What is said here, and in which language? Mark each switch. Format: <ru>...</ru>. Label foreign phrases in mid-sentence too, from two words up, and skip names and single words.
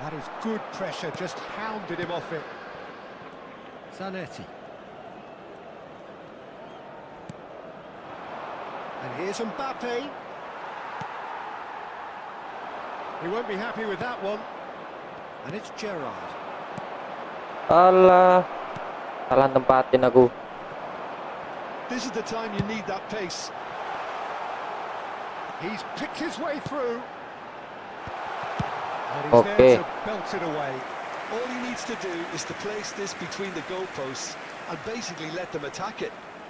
<en>That is good pressure, just hounded him off it. Zanetti. And here's Mbappe. He won't be happy with that one. And it's Gerrard.</en> <id>Alah. Salah tempatin aku.</id> <en>This is the time you need that pace. He's picked his way through. And he's Okay. there to belt it away. All he needs to do is to place this between the goalposts and basically let them attack it.</en>